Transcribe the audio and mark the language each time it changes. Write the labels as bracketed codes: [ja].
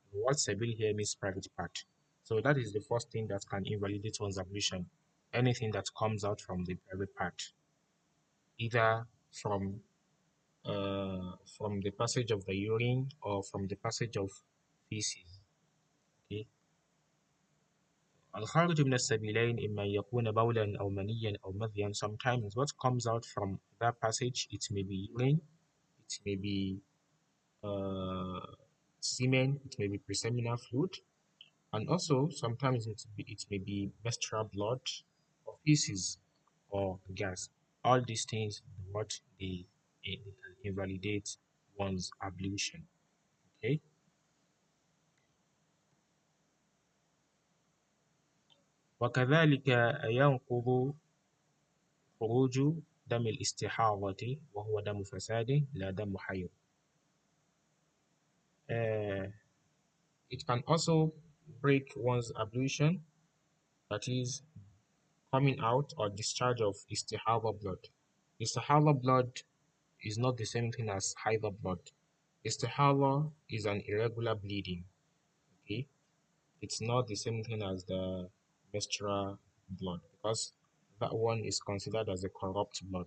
[en] What sabil here means private part. So that is the first thing that can invalidate one's ablution. Anything that comes out from the private part, either from the passage of the urine or from the passage of feces. Okay. [ar] الخارج من السبيلين إما أن يكون بولا أو منيا أو مذيا. [en] Sometimes what comes out from that passage, it may be urine, it may be uh, semen, it may be preseminal fluid, and also sometimes it may be menstrual blood or feces or gas. All these things, they can invalidate one's ablution. Okay. [ar] وكذلك ينقض خروج دم الاستحاضة وهو دم فساد لا دم حيض. [en] Uh, it can also break one's ablution, that is, coming out or discharge of istihada blood. Istihada blood is not the same thing as haida blood. Istihada is an irregular bleeding. Okay, it's not the same thing as the menstrual blood because that one is considered as a corrupt blood.